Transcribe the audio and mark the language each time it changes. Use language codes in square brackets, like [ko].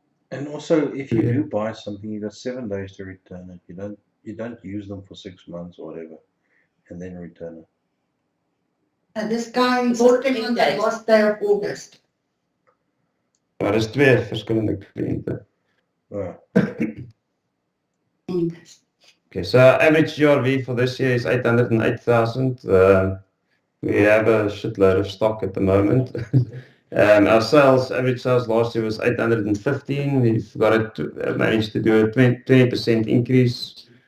[en] And also, if you do buy something, you got 7 days to return it. You don't use them for 6 months or whatever, and then return it. This guy bought them on the last day of August. [nl] Maar dat is 2 verschillende cliënten. [en] Okay, so average GRV for this year is 808,000. We have a shitload of stock at the moment. Our average sales last year was 815. We've managed to do a 20% increase.